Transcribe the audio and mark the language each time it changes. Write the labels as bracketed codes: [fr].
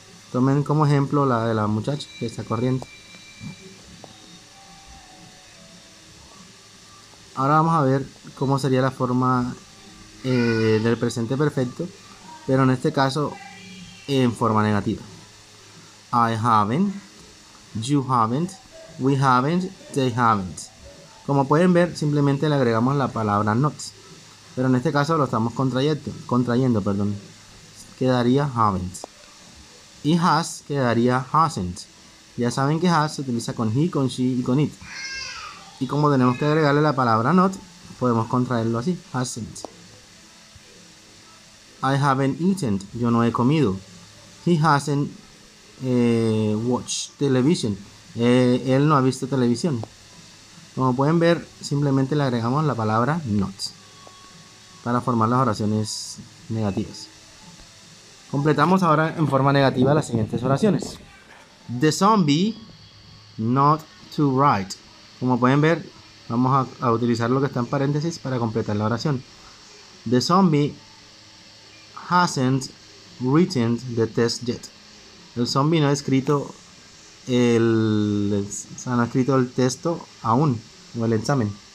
[es] Tomen como ejemplo la de la muchacha que está corriendo. Ahora vamos a ver cómo sería la forma del presente perfecto, pero en este caso en forma negativa. [en] I haven't, you haven't, we haven't, they haven't. [es] Como pueden ver, simplemente le agregamos la palabra not, pero en este caso lo estamos contrayendo. Quedaría haven't. Y has quedaría hasn't. Ya saben que has se utiliza con he, con she y con it. Y como tenemos que agregarle la palabra not, podemos contraerlo así, hasn't. [en] I haven't eaten, [es] yo no he comido. [en] He hasn't watched television, [es] él no ha visto televisión. Como pueden ver, simplemente le agregamos la palabra not para formar las oraciones negativas. Completamos ahora en forma negativa las siguientes oraciones. [en] The zombie not to write. [es] Como pueden ver, vamos a utilizar lo que está en paréntesis para completar la oración. [en] The zombie hasn't written the test yet. [es] El zombie no ha escrito el texto aún, o el examen.